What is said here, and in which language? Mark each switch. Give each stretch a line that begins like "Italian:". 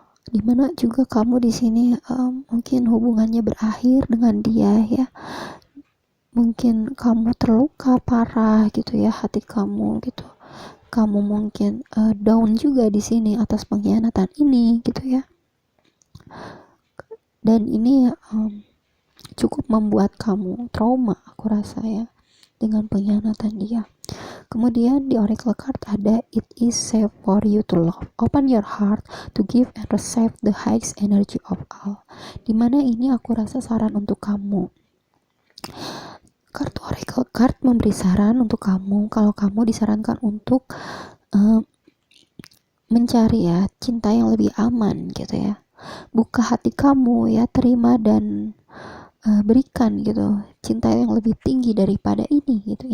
Indonesian: Dimana juga kamu di sini mungkin hubungannya berakhir dengan dia ya, mungkin kamu terluka parah gitu ya, hati kamu gitu, kamu mungkin down juga di sini atas pengkhianatan ini gitu ya, dan ini cukup membuat kamu trauma aku rasa ya dengan pengkhianatan dia. Kemudian di Oracle card ada
English: It is safe for you to love. Open your heart to give and receive the highest energy of all.
Indonesian: Dimana ini aku rasa saran untuk kamu. Kartu Oracle card memberi saran untuk kamu kalau kamu disarankan untuk mencari ya cinta yang lebih aman gitu ya. Buka hati kamu ya, terima dan berikan gitu cinta yang lebih tinggi daripada ini gitu.